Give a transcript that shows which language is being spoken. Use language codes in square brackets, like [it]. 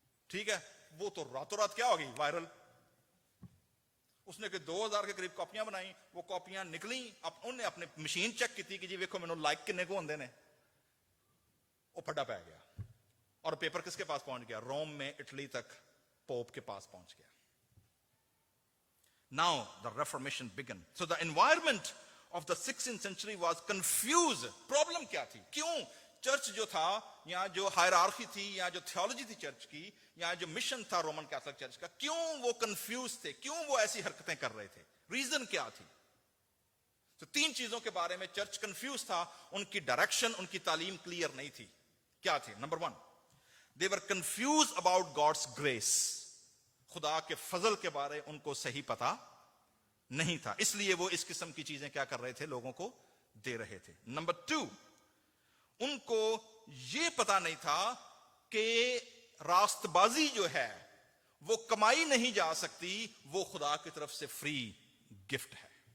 [ur] ٹھیک ہے, وہ تو راتوں رات کیا ہوگی, وائرل. اس نے کہ 2000 کے قریب کاپیاں بنائی, وہ کاپیاں نکلیں, انہیں اپنے مشین چیک کی تھی کہ [pa] جی ویکھو مینوں لائک کنے کو ہوندے نے, [ur] وہ پھڈا پی گیا. اور پیپر کس کے پاس پہنچ گیا, روم میں, اٹلی تک پوپ کے پاس پہنچ گیا. [en] Now the Reformation began. So the environment of the 16th century was confused. [ur] Problem کیا تھی, کیوں چرچ جو تھا, یا جو ہائرارکی تھی, یا جو تھیولوجی تھی چرچ کی, یا جو مشن تھا رومن کیتھولک چرچ کا, کیوں وہ کنفیوز تھے, کیوں وہ ایسی حرکتیں کر رہے تھے, ریزن کیا تھی؟ تو 3 چیزوں کے بارے میں چرچ کنفیوز تھا. ان کی ڈائریکشن, ان کی تعلیم کلیئر نہیں تھی. کیا تھی؟ Number 1, [en] they were confused about God's grace. [ur] خدا کے فضل کے بارے ان کو صحیح پتا نہیں تھا, اس لیے وہ اس قسم کی چیزیں کیا کر رہے تھے, لوگوں کو دے رہے تھے. نمبر 2, ان کو یہ پتا نہیں تھا کہ راست بازی جو ہے وہ کمائی نہیں جا سکتی, وہ خدا کی طرف سے فری گفٹ ہے.